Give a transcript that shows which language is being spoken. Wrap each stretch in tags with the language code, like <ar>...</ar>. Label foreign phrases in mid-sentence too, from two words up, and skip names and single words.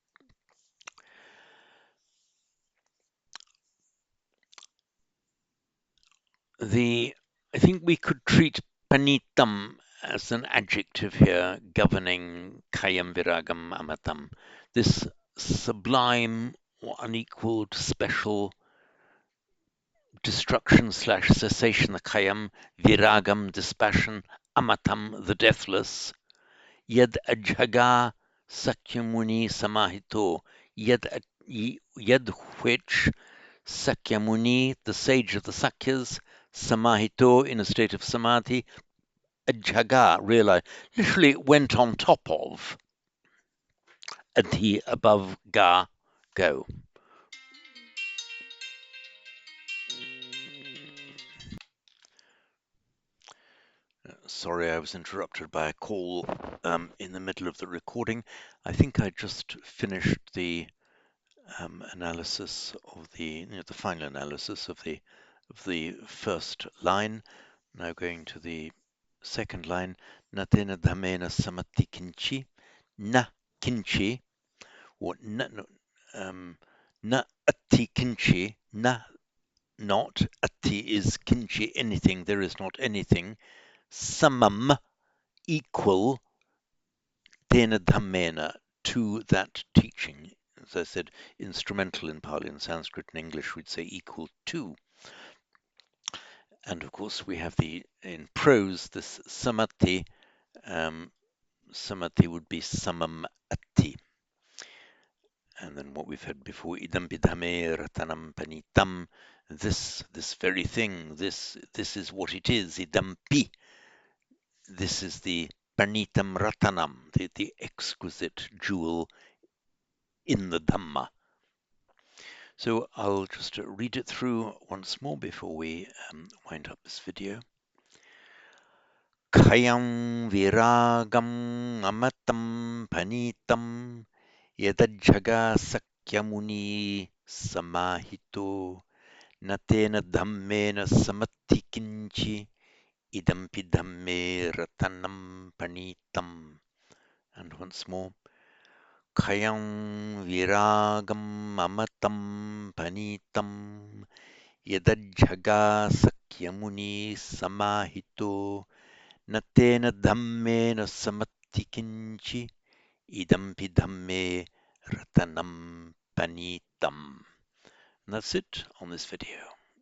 <en>I think we could treat panitam as an adjective here governing</en> <pi>kayam viragam amatam.</pi> <en>This sublime or unequaled special destruction slash cessation, the</en> <pi>kayam, viragam,</pi> <en>dispassion, amatam, the deathless,</en> <pi>yad ajhaga sakyamuni samahito,</pi> <en>yad which Sakyamuni, the sage of the Sakyas, Samahito, in a state of samadhi, Ajhaga, realized, literally went on top of, Adhi, above, Ga, go. sorry I was interrupted by a call in the middle of the recording. I think I just finished the analysis of the final analysis of the first line. Now going to the second line,</en> <pi>natena dhamena samati kinchi, na kinchi,</pi> <en>or</en> <pi>na atti kinchi,</pi> <en>na not, atti is kinchi anything, there is not anything, samam equal,</en> <pi>tena dhammena</pi> <en>to that teaching. As I said, instrumental in Pali and Sanskrit and English, we'd say equal to. And of course, we have in prose, this samati. Samati would be</en> <pi>samam atti.</pi> <en>And then what we've had before,</en> <pi>idam bidhame ratanam panitam.</pi> <en>This very thing, this is what it is,</en> <pi>idam pi.</pi> <en>This is the</en> <pi>panitam ratanam,</pi> <en>the exquisite jewel in the Dhamma. So I'll just read it through once more before we wind up this video.</en> <pi>Khayam viragam amatam panitam yadajjaga sakyamuni samahito natena dhammena samatti kinchi idampi dhamme ratanam panitam.</pi> <en>And once more.</en> <pi>Khayam viragam amatam panitam yadajjaga sakyamuni samahito natena dhammena samatti kinchi idampi dhamme ratanam panitam.</pi> <en>And that's it on this video.</en>